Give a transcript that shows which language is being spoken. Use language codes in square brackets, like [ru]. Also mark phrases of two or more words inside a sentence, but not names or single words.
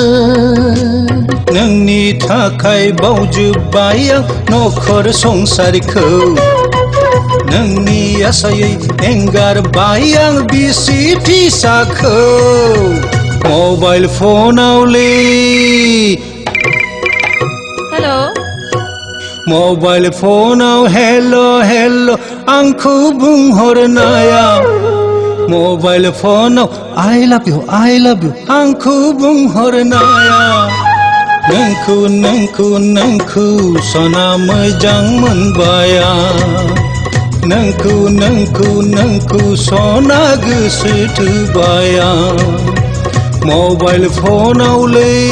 [brx] नोंनि थाखाय बावजोब्बाय आं नखर संसारखौ नोंनि आसायै एंगारबाय आं बिसि फिसाखौ मबाइल फनावलै हेलो मबाइल फनाव हेल' हेल' आंखौ बुंहरनाया मबाइल फनाव [en] I love you [brx] आंखौ बुंहरनाया नोंखौ सना मोजां मोनबाय आं नोंखौ सना गोसो थोबाय आं मबाइल फनावलै